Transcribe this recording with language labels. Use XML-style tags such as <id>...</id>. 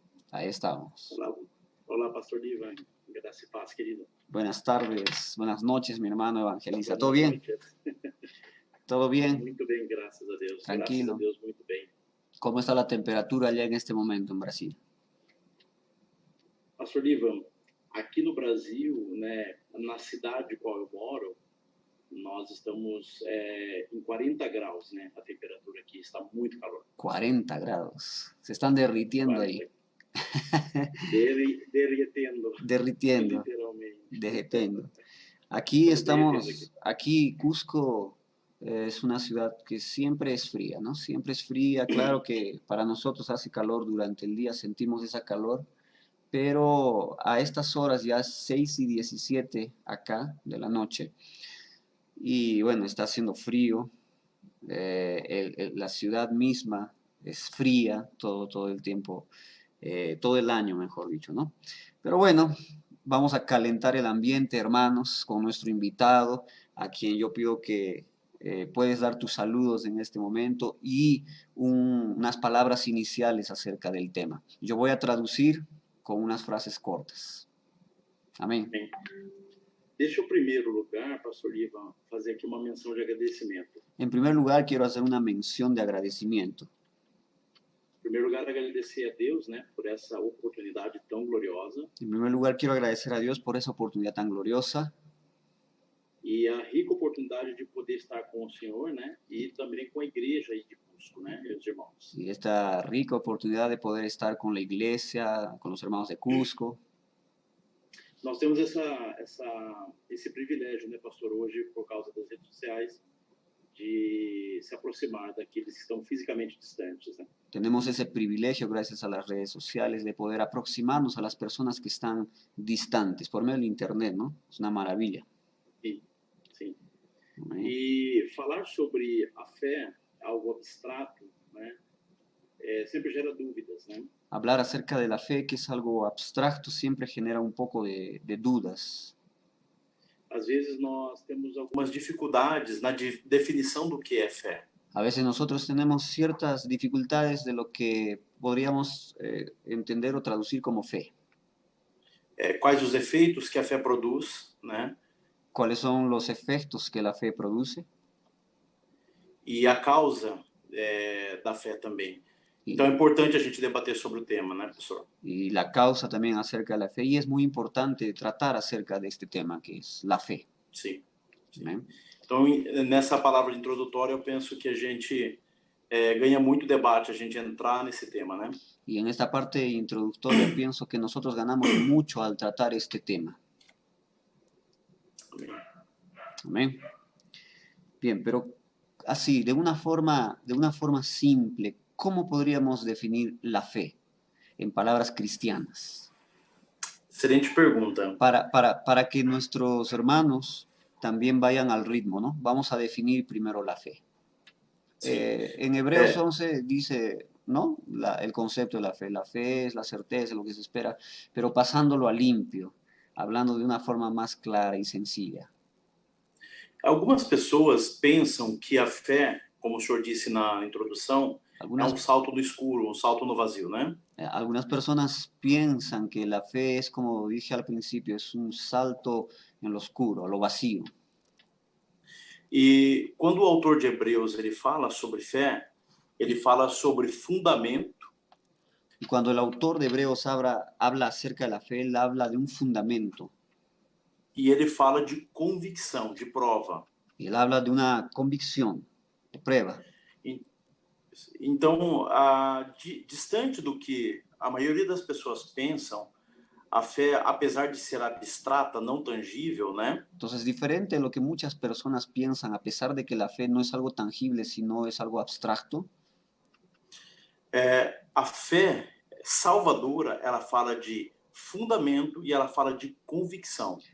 <es>Ahí estamos.</es> <pt>Olá, olá, pastor Ivan. Graça e paz, querido.</pt> <es>Buenas tardes, buenas noches, mi hermano Evangelista. ¿Todo Buenas bien? noches. ¿Todo bien?</es> <pt>Muito bem, graças a Deus. Graças a</pt> <es>Tranquilo.</es> <pt>Deus, muito bem.</pt> <es>¿Cómo está la temperatura allá en este momento en Brasil?</es> <pt>Pastor Ivan, aqui no Brasil, né, na cidade qual eu moro, nós estamos em 40 graus, né? A temperatura aqui está muito calor.</pt> <es>40 grados. Se están derritiendo ahí.</es> <pt>40. Derretendo.</pt> <es>Derritiendo, Literalmente. derritiendo. Aquí estamos, aquí Cusco es una ciudad que siempre es fría, ¿no? Siempre es fría. Claro que para nosotros hace calor durante el día, sentimos esa calor, pero a estas horas ya 6:17 acá de la noche, y bueno, está haciendo frío, la ciudad misma es fría todo el tiempo, todo el año, mejor dicho, ¿no? Pero bueno, vamos a calentar el ambiente, hermanos, con nuestro invitado, a quien yo pido que puedes dar tus saludos en este momento y unas palabras iniciales acerca del tema. Yo voy a traducir con unas frases cortas.</es> <pt>Amém. Bem, deixa eu, em primeiro lugar, pastor Ivan, fazer aqui uma menção de agradecimento.</pt> <es>En primer lugar, quiero hacer una mención de agradecimiento.</es> <pt>Em primeiro lugar, agradecer a Deus, né, por essa oportunidade tão gloriosa</pt> <es>En primer lugar, quiero agradecer a Dios por esa oportunidad tan gloriosa</es> <pt>e a rica oportunidade de poder estar com o Senhor, né, e também com a igreja aí de Cusco, né, meus irmãos.</pt> <es>y esta rica oportunidad de poder estar con la iglesia, con los hermanos de Cusco.</es> <pt>Nós temos esse privilégio, né, pastor, hoje, por causa das redes sociais, de se aproximar daqueles que estão fisicamente distantes, né?</pt> <es>Tenemos ese privilegio, gracias a las redes sociales, de poder aproximarnos a las personas que están distantes por medio del Internet, ¿no? Es una maravilla.</es> <pt>Sim, sim.</pt> <es>Amén.</es> <pt>E falar sobre a fé, algo abstrato, né, sempre gera dúvidas, né?</pt> <es>Hablar acerca de la fe, que es algo abstracto, siempre genera un poco de dudas.</es> <pt>Às vezes nós temos algumas dificuldades na definição do que é fé.</pt> <es>A veces nosotros tenemos ciertas dificultades de lo que podríamos entender o traducir como fe.</es> <pt>Quais os efeitos que a fé produz, né?</pt> <es>¿Cuáles son los efectos que la fe produce?</es> <pt>E a causa da fé também. Então é importante a gente debater sobre o tema, né, professor?</pt> <es>Y la causa también acerca de la fe, y es muy importante tratar acerca de este tema, que es la fe.</es> <pt>Sim. Sim.</pt> <es>Amén.</es> <pt>Então, nessa palavra introdutória, eu penso que a gente ganha muito debate a gente entrar nesse tema, né?</pt> <es>Y en esta parte introductoria pienso que nosotros ganamos mucho al tratar este tema. Amén. Bien, pero así, de una forma simple, ¿cómo podríamos definir la fe en palabras cristianas?</es> <pt>Excelente pergunta.</pt> <es>Para que nuestros hermanos también vayan al ritmo, ¿no? Vamos a definir primero la fe. Sí. En Hebreos 11 dice, ¿no? El concepto de la fe. La fe es la certeza, lo que se espera, pero pasándolo a limpio, hablando de una forma más clara y sencilla.</es> <pt>Algumas pessoas pensam que a fé, como o senhor disse na introdução, é um salto do escuro, um salto no vazio, né?</pt> <es>Algunas personas piensan que la fe es, como dije al principio, es un salto en lo oscuro, a lo vacío.</es> <pt>E quando o autor de Hebreus ele fala sobre fé, ele fala sobre fundamento.</pt> <es>Y cuando el autor de Hebreos habla acerca de la fe, él habla de un fundamento.</es> <pt>E ele fala de convicção, de prova.</pt> <es>Y él habla de una convicción, de prueba.</es> <pt>Então, distante do que a maioria das pessoas pensam, a fé, apesar de ser abstrata, não tangível, né?</pt> <es>Entonces, diferente de lo que muchas personas piensan, a pesar de que la fe no es algo tangible, sino es algo abstracto.</es> <pt>A fé salvadora, ela fala de fundamento e ela fala de convicção.</pt>